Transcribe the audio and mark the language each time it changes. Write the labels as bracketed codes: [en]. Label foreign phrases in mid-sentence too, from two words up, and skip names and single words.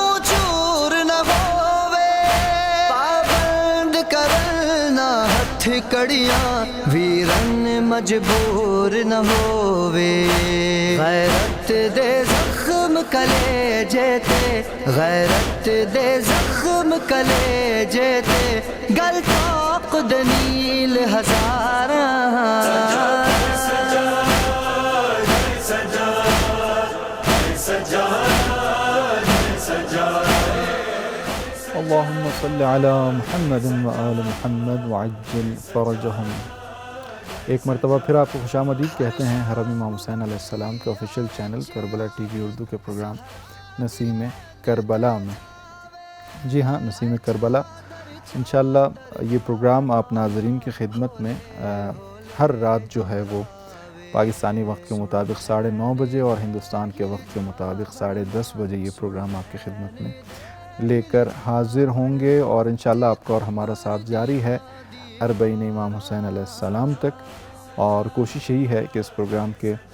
[pa] چور نہ ہووے پابند کرنا ہتھ کڑیاں ویرن مجبور نہ ہووے غیرت دے زخم کلیجے تے غیرت دے زخم کلیجے تے گل طاق دلیل ہزاراں [ar] اللهم صل على محمد وآل محمد وعجل فرجهم۔ [ur] ایک مرتبہ پھر آپ کو خوش آمدید کہتے ہیں حرم امام حسین علیہ السلام کے [en] official channel [ur] کربلا ٹی وی اردو کے پروگرام نسیم کربلا میں۔ جی ہاں، نسیم کربلا انشاءاللہ یہ پروگرام آپ ناظرین کی خدمت میں ہر رات جو ہے وہ پاکستانی وقت کے مطابق 9:30 بجے اور ہندوستان کے وقت کے مطابق 10:30 بجے یہ پروگرام آپ کی خدمت میں لے کر حاضر ہوں گے، اور انشاءاللہ آپ کا اور ہمارا ساتھ جاری ہے اربعین امام حسین علیہ السلام تک، اور کوشش یہی ہے کہ اس پروگرام کے